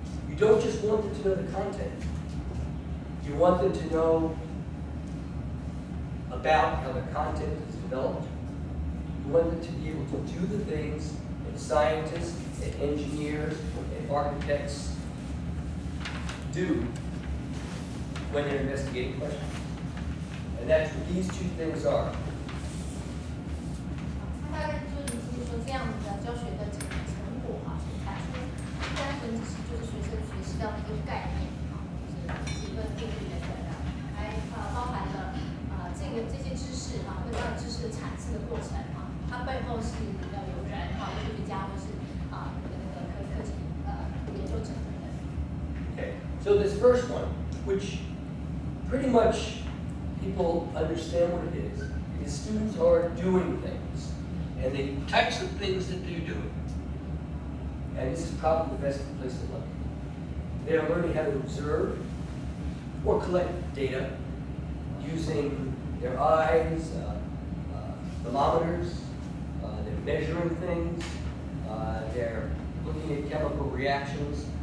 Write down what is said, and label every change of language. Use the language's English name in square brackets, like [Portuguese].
[English] You don't just want them to know the content. You want them to know about how the content is developed. You want them to be able to do the things that scientists and engineers and architects do when they're investigating questions. And that's what these two things are. [Chinese] 大概就是说这样子的教学的成果哈，产出单纯只是就是学生学习到的一个概念啊，就是理论定律等等的，还包含了这些知识哈，跟这样知识的产生的过程哈，它背后是要有人哈，科学家或是科技研究者等等。 [English] Okay, so this first one, which pretty much people understand what it is students are doing things, and the types of things that they're doing. And this is probably the best place to look. They are learning how to observe or collect data using their eyes, thermometers, they're measuring things, they're looking at chemical reactions.